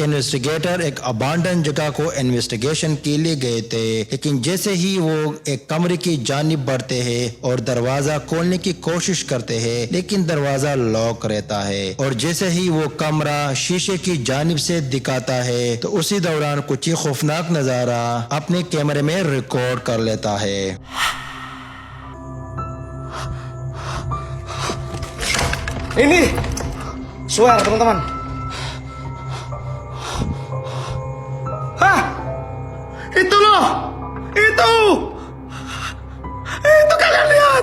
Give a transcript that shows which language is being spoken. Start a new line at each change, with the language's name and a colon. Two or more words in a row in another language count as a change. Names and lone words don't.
Hindi: इन्वेस्टिगेटर एक अबांडन जगह को इन्वेस्टिगेशन के लिए गए थे, लेकिन जैसे ही वो एक कमरे की जानिब बढ़ते हैं और दरवाजा खोलने की कोशिश करते हैं लेकिन दरवाजा लॉक रहता है, और जैसे ही वो कमरा शीशे की जानिब से दिखाता है तो उसी दौरान कुछ ही खौफनाक नजारा अपने कैमरे में रिकॉर्ड कर लेता है।
Indonesian: Ini swear teman-teman. Hah? Itu loh. Itu kalian lihat.